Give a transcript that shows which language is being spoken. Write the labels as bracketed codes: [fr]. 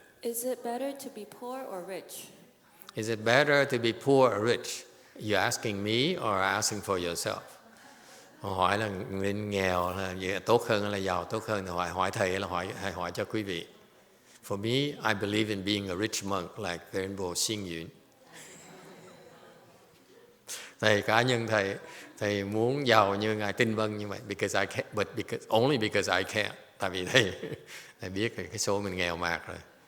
[en] Is it better to be poor or rich? Is it better to be poor or rich? You're asking me or asking for yourself? [vi] Hỏi là nên nghèo là tốt hơn hay là giàu tốt hơn, hỏi thầy hay là hỏi cho quý vị? [en] For me, I believe in being a rich monk like Venerable Xing Yun. [vi] Thầy cá nhân thầy muốn giàu như ngài Tinh Vân như vậy, [en] because I can, but only because I can. [vi] Tại vì thầy biết cái số mình nghèo mạt rồi.